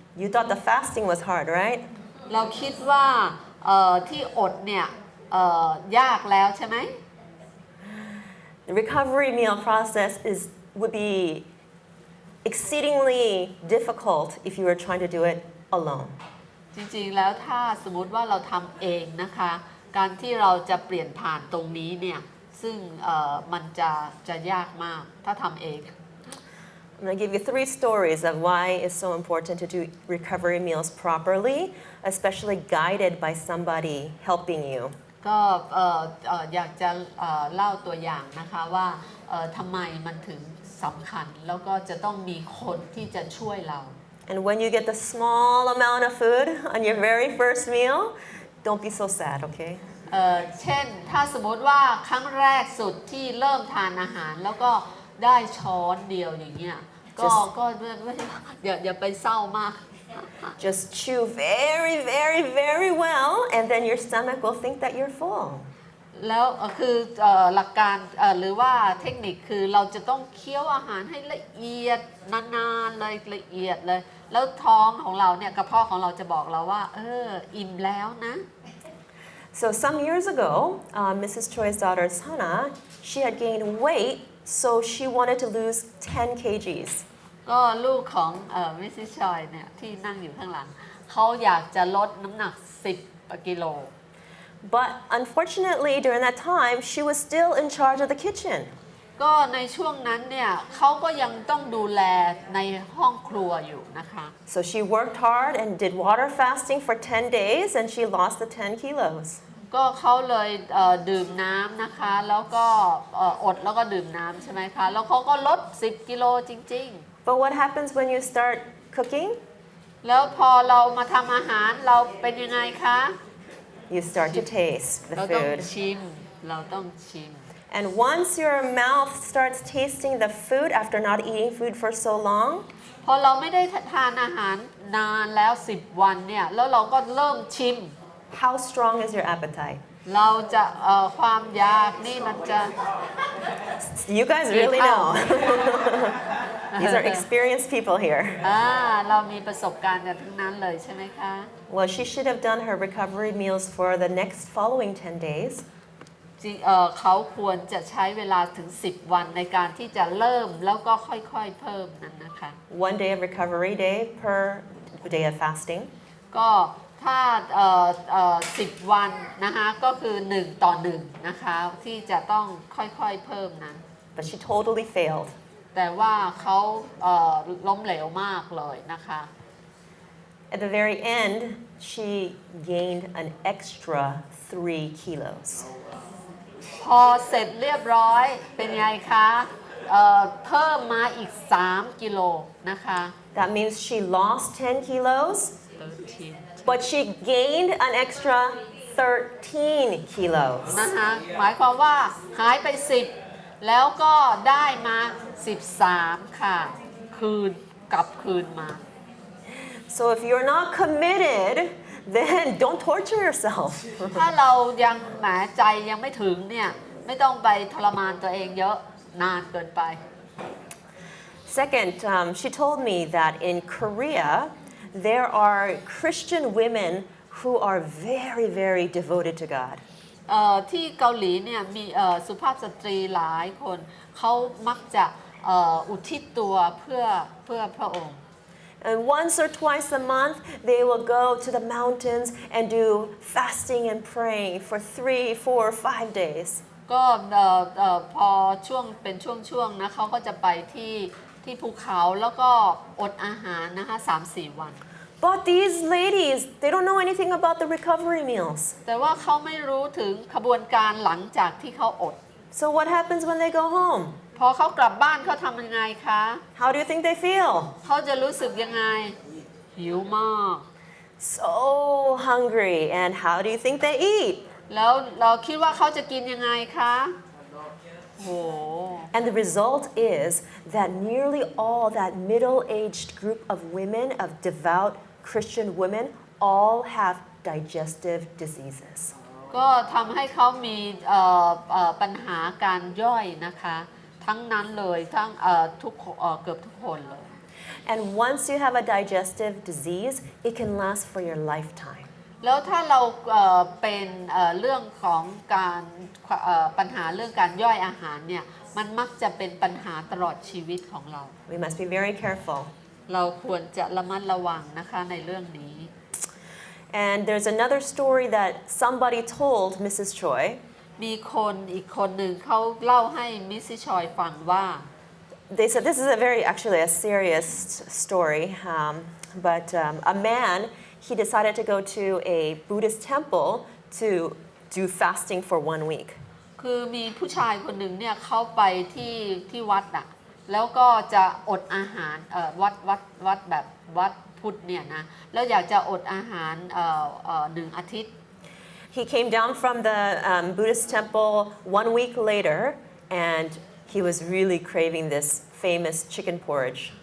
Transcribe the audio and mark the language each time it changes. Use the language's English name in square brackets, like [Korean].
[English] You thought the fasting was hard, right? [Thai] เราคิดว่าที่อดเนี่ยยากแล้วใช่ไหม [English] The recovery meal process would be exceedingly difficult if you were trying to do it alone. [Thai] จริงๆแล้วถ้าสมมุติว่าเราทำเองนะคะการที่เราจะเปลี่ยนผ่านตรงนี้เนี่ยซึ่งมันจะยากมากถ้าทำเอง [English] I'm going to give you 3 stories of why it's so important to do recovery meals properly, especially guided by somebody helping you. [Thai] ก็อยากจะเล่าตัวอย่างนะคะว่าทำไมมันถึงสำคัญแล้วก็จะต้องมีคนที่จะช่วยเรา [English] And when you get the small amount of food on your very first meal, don't be so sad, okay? [Thai] เช่นถ้าสมมติว่าครั้งแรกสุดที่เริ่มทานอาหารแล้วก็ได้ช้อนเดียวอย่างเงี้ยก็อย่าไปเศร้ามาก [English] Just chew very, very, very well, and then your stomach will think that you're full. [Thai] แล้วคือหลักการหรือว่าเทคนิคคือเราจะต้องเคี้ยวอาหารให้ละเอียดนานๆเลยละเอียดเลยแล้วท้องของเราเนี่ยกระเพาะของเราจะบอกเราว่าอิ่มแล้วนะ [English] So some years ago, Mrs. Choi's daughter Sana, she had gained weight, so she wanted to lose 10 kgs. [Thai] ก็ลูกของมิสซิชอยเนี่ยที่นั่งอยู่ข้างหลังเขาอยากจะลดน้ำหนัก10 กิโล [English] But unfortunately, during that time, she was still in charge of the kitchen. [Thai] ก็ในช่วงนั้นเนี่ยเขาก็ยังต้องดูแลในห้องครัวอยู่นะคะ [English] So she worked hard and did water fasting for 10 days, and she lost the 10 kilos. [Thai] ก็เขาเลยดื่มน้ำนะคะแล้วก็อดแล้วก็ดื่มน้ำใช่ไหมคะแล้วเขาก็ลด10 กิโลจริง [English] But what happens when you start cooking? [Thai] แล้วพอเรามาทำอาหารเราเป็นยังไงคะ [English] You start to taste the [Thai] เราต้อง [English] food. [Thai] ชิมเราต้องชิม [English] And once your mouth starts tasting the food after not eating food for so long, [Thai] พอเราไม่ได้ทานอาหารนานแล้ว10 วันเนี่ยแล้วเราก็เริ่มชิม [English] how strong is your appetite? [Thai] เราจะความอยากนี่มันจะ [English] You guys really know. These are experienced people here. [Thai] เรามีประสบการณ์กันทั้งนั้นเลยใช่ไหมคะ [English] Well, she should have done her recovery meals for the next following 10 days. [Thai] เขาควรจะใช้เวลาถึง10 วันในการที่จะเริ่มแล้วก็ค่อยๆเพิ่มนั้นนะคะ [English] One day of recovery day per day of fasting. [Thai] ก็ถ้า10 วันนะคะก็คือ1 ต่อ 1นะคะที่จะต้องค่อยๆเพิ่มนั้น [English] But she totally failed. [Thai] แต่ว่าเขาล้มเหลวมากเลยนะคะ [English] At the very end, she gained an extra 3 kilos. [Thai] พอเสร็จเรียบร้อยเป็นไงคะเพิ่มมาอีก3 กิโลนะคะ [English] That means she lost 10 kilos, [Thai] 13 [English] but she gained an extra 13 kilos. [Thai] นะคะหมายความว่าหายไป10แล้วก็ได้มา13ค่ะกลับคืนมา [English] So if you're not committed, then don't torture yourself. [Thai] ถ้าเรายังหมายใจยังไม่ถึงเนี่ยไม่ต้องไปทรมานตัวเองเยอะนานเกินไป [English] Second, she told me that in Korea, there are Christian women who are very, very devoted to God. [Thai] ที่เกาหลีเนี่ยมีสุภาพสตรีหลายคนเขามักจะอุทิศตัวเพื่อพระองค์ [English] And once or twice a month, they will go to the mountains and do fasting and praying for 3, 4, 5 days. [Thai] ก็พอช่วงเป็นช่วงๆนะเขาก็จะไปที่ภูเขาแล้วก็อดอาหารนะคะ3-4 วัน [English] But these ladies, they don't know anything about the recovery meals. [Thai] แต่ว่าเขาไม่รู้ถึงขบวนการหลังจากที่เขาอด [English] So what happens when they go home? [Thai] พอเขากลับบ้านเขาทำยังไงคะ [English] How do you think they feel? [Thai] เขาจะรู้สึกยังไงหิวมาก [English] So hungry. And how do you think they eat? [Thai] แล้วเราคิดว่าเขาจะกินยังไงคะโห [English] And the result is that nearly all that middle-aged group of women, of devout Christian women, all have digestive diseases. [Thai] ก็ทำให้เขามีปัญหาการย่อยนะคะทั้งนั้นเลยทั้งเกือบทุกคนเลย [English] And once you have a digestive disease, it can last for your lifetime. [Thai] แล้วถ้าเราเป็นเรื่องของการปัญหาเรื่องการย่อยอาหารเนี่ยมันมักจะเป็นปัญหาตลอดชีวิตของเรา [English] We must be very careful. [Thai] เราควรจะระมัดระวังนะคะในเรื่องนี้ [English] And there's another story that somebody told Mrs. Choi. [Thai] มีคนอีกคนหนึ่งเขาเล่าให้มิสซิชอยฟังว่า [English] They said this is actually a serious story, but a man, he decided to go to a Buddhist temple to do fasting for 1 week. [Thai] คือมีผู้ชายคนหนึ่งเนี่ยเขาไปที่วัดอะแล้วก็จะอดอาหารวัดแบบวัดพุทธเนี่ยนะแล้วอยากจะอดอาหาร1 อาทิตย์ [English] He came down from the Buddhist temple 1 week later, and he was really craving this famous chicken porridge.